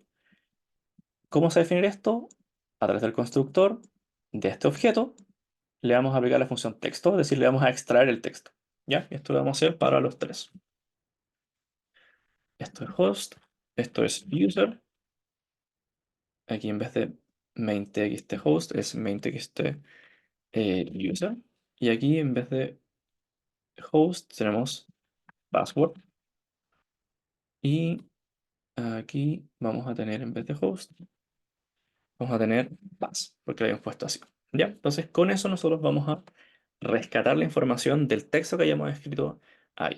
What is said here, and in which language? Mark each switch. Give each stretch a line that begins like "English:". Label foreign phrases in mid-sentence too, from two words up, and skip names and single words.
Spanish: ¿Cómo se va a definir esto? A través del constructor de este objeto le vamos a aplicar la función texto, es decir, le vamos a extraer el texto. ¿Ya? Y esto lo vamos a hacer para los tres. Esto es host, esto es user. Aquí en vez de main txt host es main txt user. Y aquí en vez de host tenemos password. Y aquí vamos a tener en vez de host, vamos a tener pass, porque lo habíamos puesto así. ¿Ya? Entonces con eso nosotros vamos a rescatar la información del texto que hayamos escrito ahí.